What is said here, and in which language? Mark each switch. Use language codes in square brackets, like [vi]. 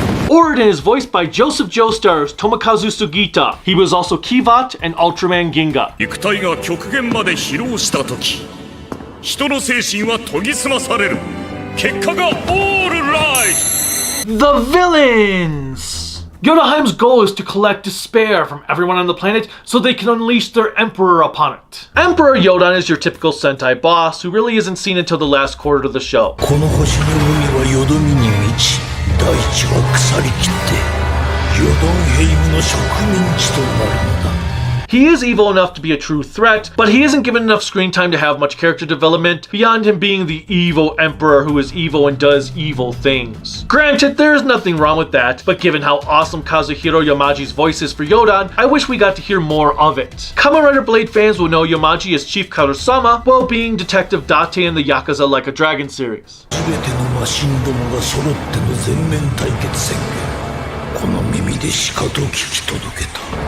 [en] Orion is voiced by Joseph Joestar's Tomokazu Sugita. He was also Kivat and Ultraman Ginga. [ja] 肉体が極限まで疲労した時、人の精神は研ぎ澄まされる。結果がオールライト。 [en] The villains! Yodaheim's goal is to collect despair from everyone on the planet so they can unleash their emperor upon it. Emperor Yodonna is your typical Sentai boss who really isn't seen until the last quarter of the show. [ja] この星の海はよどみに満ち、大地は腐りきってヨドンヘイムの植民地となるのだ。 [en] He is evil enough to be a true threat, but he isn't given enough screen time to have much character development beyond him being the evil emperor who is evil and does evil things. Granted, there is nothing wrong with that, but given how awesome Kazuhiro Yamaji's voice is for Yodon, I wish we got to hear more of it. Kamen Rider Blade fans will know Yamaji as Chief Karusama, while being Detective Date in the Yakuza Like a Dragon series. [ja] すべてのマシンどもが揃っての全面対決宣言。この耳でしかと聞き届けた。